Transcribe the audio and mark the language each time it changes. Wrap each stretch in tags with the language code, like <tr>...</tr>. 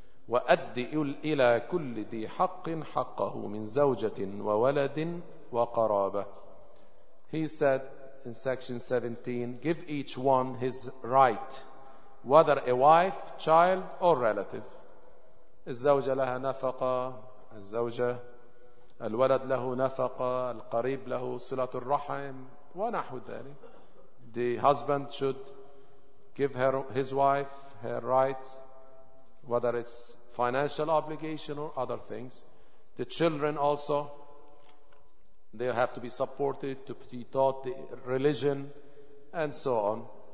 <ar>وَأَدِّئُ إِلَى كُلِّ ذِي حَقٍّ حَقَّهُ مِنْ زَوْجَةٍ وَوَلَدٍ وَقَرَابَةٍ.</ar> <en>He said in section 17, give each one his right, whether a wife, child, or relative.</en> <ar>الزوجة لها نفقة، الزوجة، الولد له نفقة، القريب له صلة الرحم، ونحو ذلك.</ar> <en>The husband should give her his wife her rights, whether it's financial obligation or other things. The children also, they have to be supported, to be taught the religion, and so on.</en>